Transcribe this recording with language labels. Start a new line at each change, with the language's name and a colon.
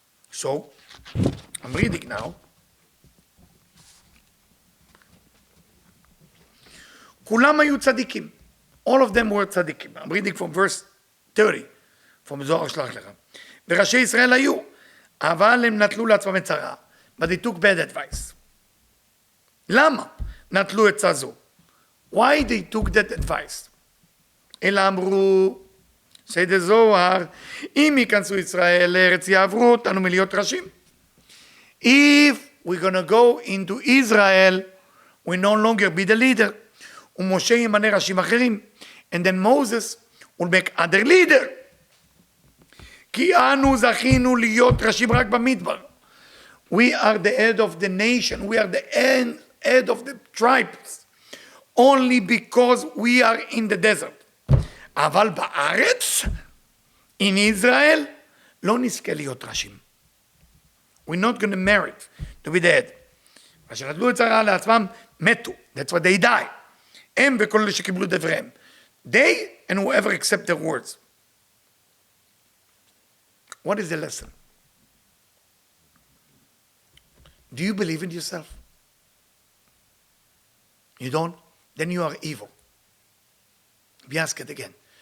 English: So, I'm reading now.
Hebrew: כולם היו צדיקים.
English: All of them were צדיקים. I'm reading from verse 30, from זוהר שלח לך.
Hebrew: וראשי ישראל היו, אבל הם נטלו לעצמם הצרה.
English: But they took bad advice.
Hebrew: למה נטלו עצה זו?
English: Why they took that advice?
Hebrew: אלא אמרו,
English: say the
Hebrew: זוהר, אם ייכנסו ישראל לארץ יעברו אותנו מלהיות ראשים.
English: If we're going to go into Israel, we no longer be the leader.
Hebrew: ומשה ימנה ראשים אחרים.
English: And then Moses will make other leader.
Hebrew: כי אנו זכינו להיות ראשים רק במדבר.
English: We are the head of the nation. We are the head of the tribes. Only because we are in the desert.
Hebrew: אבל בארץ,
English: in Israel,
Hebrew: לא נזכה להיות ראשים.
English: We're not going to merit to be the head.
Hebrew: אשר נטלו את צרה לעצמם, מתו.
English: That's why they die.
Hebrew: הם וכל אלה שקיבלו דבריהם.
English: They and whoever accept their words. What is the lesson? Do you believe in yourself? You don't? Then you are evil. Let me ask it again.